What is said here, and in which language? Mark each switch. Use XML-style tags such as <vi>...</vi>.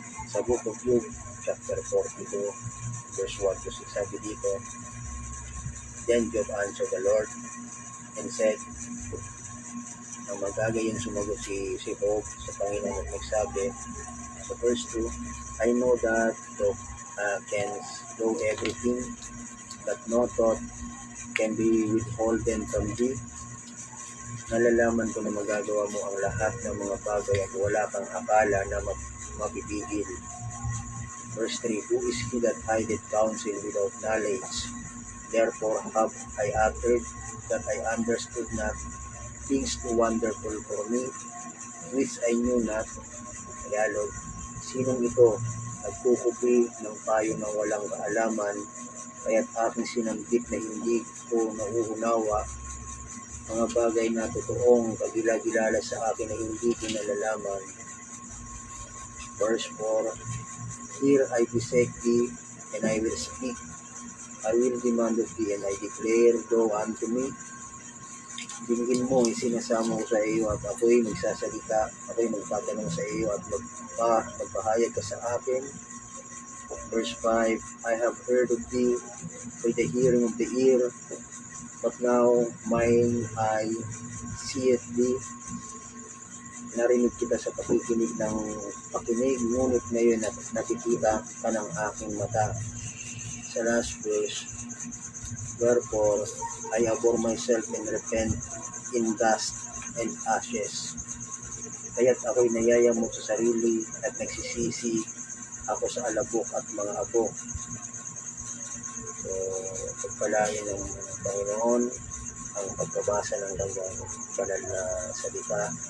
<tl>Sa Book of Job, chapter 42, verse 1 to 6, sabi dito,</tl> <en>Then Job answered the Lord and said,</en> <tl>ang magagayon sumagot si Job sa Panginoon at nagsabi, sa verse</tl> <en>2, I know that thou canst do everything, that no thought can be withholden from thee.</en> <tl>Nalalaman ko na magagawa mo ang lahat ng mga bagay at wala kang akala na mapipigil.</tl> <en>Verse 3, Who is he that hideth counsel without knowledge? Therefore have I uttered that I understood not things too wonderful for me, which I knew not.</en> <tl>Tagalog, sinong ito nagkukupi ng payo ng walang kaalaman, kaya't aking sinambit na hindi ko nauunawa mga bagay na totoong kagila-gilala sa akin na hindi ko nalalaman.</tl> <en>Verse 4, Here I beseech thee, and I will speak. I will demand of thee, and I declare thou unto me.</en> <tl>Dinigin mo, isinasama ko sa iyo, at ako'y magsasalita, ako'y magtatanong sa iyo, at magpahayag ka sa akin.</tl> <en>Verse 5, I have heard of thee by the hearing of the ear, but now mine eye seeth thee.</en> <tl>Narinig kita sa pakikinig ng pakinig, ngunit ngayon nakikita ka ng aking mata.</tl> <en>Sa last verse, Wherefore I abhor myself and repent in dust and ashes.</en> <tl>Kaya't ako'y nayayamot sa sarili at nagsisisi ako sa alabok at mga abo. So, pagpalain ng Panginoon ang pagbabasa ng kanyang banal na salita</tl>